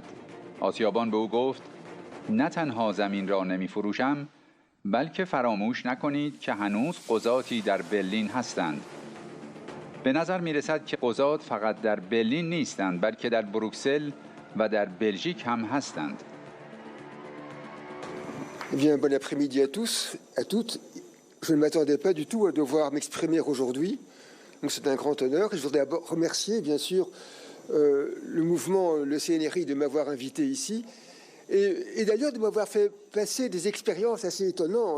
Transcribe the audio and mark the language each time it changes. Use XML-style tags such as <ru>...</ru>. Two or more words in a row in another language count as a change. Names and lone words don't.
<fa>آسیابان به او گفت نه تنها زمین را نمی‌فروشم، بلکه فراموش نکنید که هنوز قضاتی در برلین هستند. به نظر می‌رسد که قضات فقط در برلین نیستند، بلکه در بروکسل و در بلژیک هم هستند.</fa> <fr>Eh bien, bon après-midi à tous, à toutes. Je ne m'attendais pas du tout à devoir m'exprimer aujourd'hui. Donc c'est un grand honneur. Et je voudrais d'abord remercier, bien sûr, le mouvement, le CNRI, de m'avoir invité ici. Et d'ailleurs de m'avoir fait passer des expériences assez étonnantes.</fr>